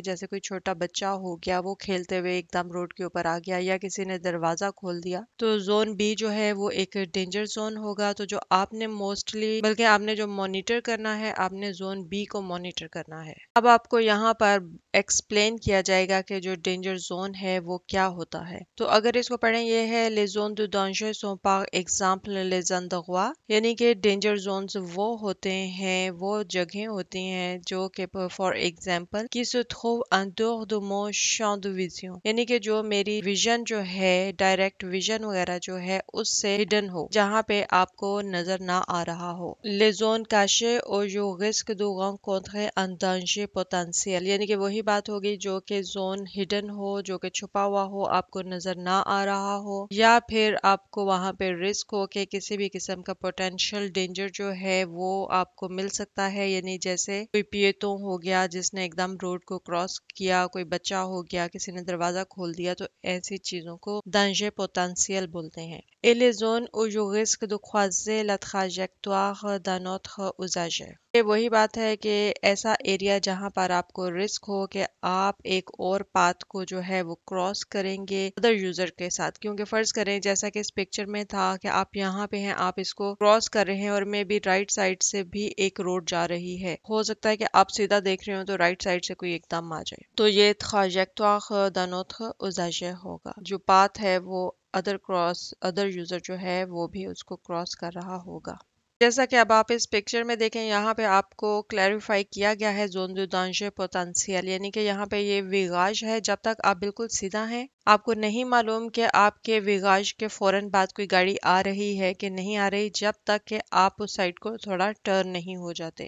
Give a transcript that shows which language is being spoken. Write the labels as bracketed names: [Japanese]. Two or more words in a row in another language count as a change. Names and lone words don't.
[Hindi] जैसे कोई छोटा बच्चा हो गया, वो खेलते हुए एकदम रोड के ऊपर आ गया, या किसी ने दरवाजा खोल दिया। तो जोन बी जो है वो एक [English] danger zone [Hindi] होगा। तो जो आपने मोस्टली, बल्कि आपने जो मॉनिटर करना है, आपने जोन बी को मॉनिटर करना है। अब आपको यहाँ पर एक्सप्लेन किया जाएगा कि जो [English] danger zone [Hindi] है वो क्या होता है। तो अगर इसको पढ़ें, ये है [French] les zones de danger sont par exemple les endroits, [Hindi] यानी कि [English] danger zones [Hindi] वो होते हैं, वो जगह होती हैं जो कि [English] for example [French] qui se trouve en dehors de mon champ de vision, [Hindi] यानी कि जो मेरी विजन जो है, [English] direct vision [Hindi] वगैरह जो है उससे हिडन हो, जहाँ पे आपको नजर ना आ रहा हो। [French] les zones cachées au जो risque de rencontrer un danger potentiel, [Hindi] यानी कि वही बात होगी जो कि जोन हिडन हो, जो कि छुपा हुआ हो, आपको नजर ना आ रहा हो, या फिर आपको वहां पे रिस्क हो कि किसी भी किस्म का [English] potential danger [Hindi] जो है वो आपको मिल सकता है। यानी जैसे कोई पिएतो हो गया जिसने एकदम रोड को क्रॉस किया, कोई बच्चा हो गया, किसी ने दरवाजा खोल दिया, तो ऐसी चीजों को [French] danger potentiel [Hindi] बोलते हैं। [French] Et les zones où je risque de croiser la trajectoire d'un autre usager, [Hindi] ये वही बात है कि ऐसा एरिया जहां पर आपको रिस्क हो कि आप एक और पाथ को जो है वो क्रॉस करेंगे [English] other user [Hindi] के साथ। क्योंकि फर्ज करें जैसा कि इस पिक्चर में था कि आप यहाँ पे हैं, आप इसको क्रॉस कर रहे हैं और [English] maybe right side [Hindi] से भी एक रोड जा रही है। हो सकता है कि आप सीधा देख रहे हो तो [English] right side [Hindi] से कोई एकदम आ जाए। तो ये [French] trajectoire d'un autre usager [Hindi] होगा। जो पाथ है वो [English] other user [Hindi] जो है वो भी उसको क्रॉस कर रहा होगा। जैसा कि अब आप इस पिक्चर में देखें, यहाँ पे आपको क्लैरिफाई किया गया है [French] zone de danger potentiel, [Hindi] यानी कि यहाँ पे ये विगाज है। जब तक आप बिल्कुल सीधा हैं, आपको नहीं मालूम कि आपके विगाज के फौरन बाद कोई गाड़ी आ रही है कि नहीं आ रही, जब तक कि आप उस साइड को थोड़ा टर्न नहीं हो जाते।